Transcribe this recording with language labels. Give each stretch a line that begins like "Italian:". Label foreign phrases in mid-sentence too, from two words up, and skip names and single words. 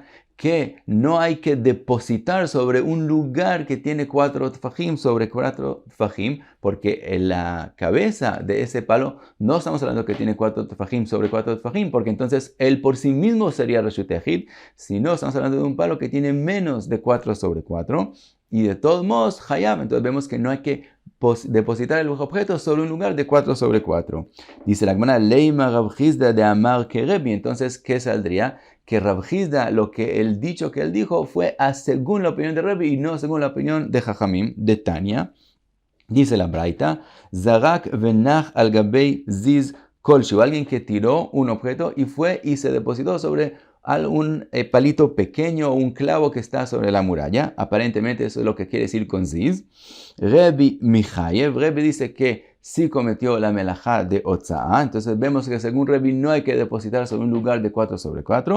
Spanish: Que no hay que depositar sobre un lugar que tiene 4 tfajim sobre 4 tfajim, porque en la cabeza de ese palo no estamos hablando que tiene 4 tfajim sobre 4 tfajim, porque entonces él por sí mismo sería
Hebrew: רשות היחיד,
Spanish: sino estamos hablando de un palo que tiene menos de 4 sobre 4, y de todos modos, Hayab, entonces vemos que no hay que depositar el objeto sobre un lugar de 4 sobre 4. Dice la Gemara,
Aramaic: לימא רב חסדא דאמר כרבי,
Spanish: entonces, ¿qué saldría? Que Rav Chizda, el dicho que él dijo fue según la opinión de Rebbe y no según la opinión de Jajamim, de Tania. Dice la Braita,
Hebrew: זרק ונח על גבי זיז כל שהוא,
Spanish: alguien que tiró un objeto y fue y se depositó sobre un palito pequeño o un clavo que está sobre la muralla. Aparentemente eso es lo que quiere decir con ziz.
Hebrew: רבי מחייב,
Spanish: Rebbe dice que sí cometió la melajá de Otzaa. Entonces vemos que según Rebbe no hay que depositar sobre un lugar de 4 sobre 4.